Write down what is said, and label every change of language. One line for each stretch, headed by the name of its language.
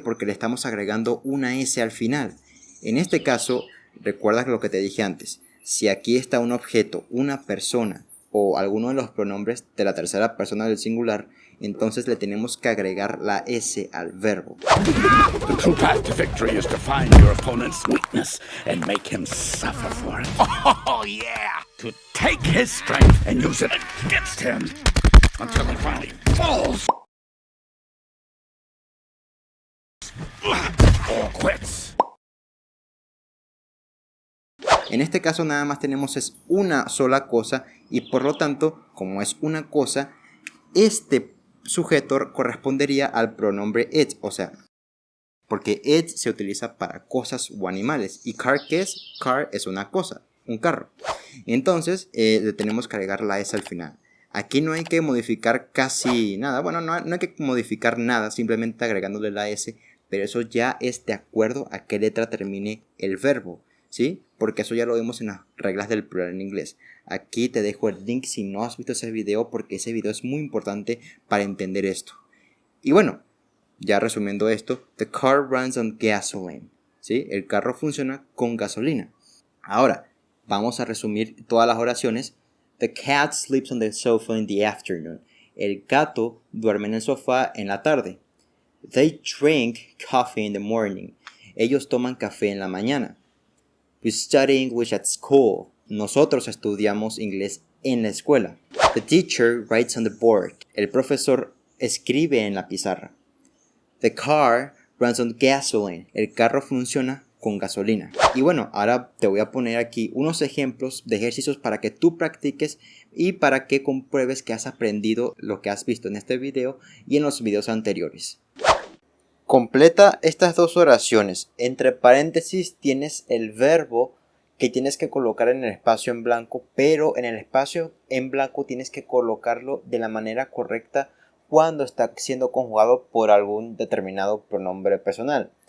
Spanish: Porque le estamos agregando una S al final. En este caso, recuerda lo que te dije antes. Si aquí está un objeto, una persona o alguno de los pronombres de la tercera persona del singular, entonces le tenemos que agregar la S al verbo.
English: The true path to victory is to find your opponent's weakness and make him suffer for it. Oh, yeah! To take his strength and use it against him until he finally falls or quits.
Spanish: En este caso nada más tenemos es una sola cosa y por lo tanto, como es una cosa, este sujeto correspondería al pronombre it, o sea, porque it se utiliza para cosas o animales. ¿Y car qué es? Car es una cosa, un carro. Entonces le tenemos que agregar la S al final. Aquí no hay que modificar casi nada, bueno, no hay que modificar nada, simplemente agregándole la S, pero eso ya es de acuerdo a qué letra termine el verbo. ¿Sí? Porque eso ya lo vimos en las reglas del plural en inglés. Aquí te dejo el link si no has visto ese video, porque ese video es muy importante para entender esto. Y bueno, ya resumiendo esto,
English: the car runs on gasoline.
Spanish: ¿Sí? El carro funciona con gasolina. Ahora, vamos a resumir todas las oraciones.
English: The cat sleeps on the sofa in the afternoon.
Spanish: El gato duerme en el sofá en la tarde.
English: They drink coffee in the morning.
Spanish: Ellos toman café en la mañana.
English: We study English at school.
Spanish: Nosotros estudiamos inglés en la escuela.
English: The teacher writes on the board.
Spanish: El profesor escribe en la pizarra.
English: The car runs on gasoline.
Spanish: El carro funciona con gasolina. Y bueno, ahora te voy a poner aquí unos ejemplos de ejercicios para que tú practiques y para que compruebes que has aprendido lo que has visto en este video y en los videos anteriores. Completa estas dos oraciones. Entre paréntesis tienes el verbo que tienes que colocar en el espacio en blanco, pero en el espacio en blanco tienes que colocarlo de la manera correcta cuando está siendo conjugado por algún determinado pronombre personal.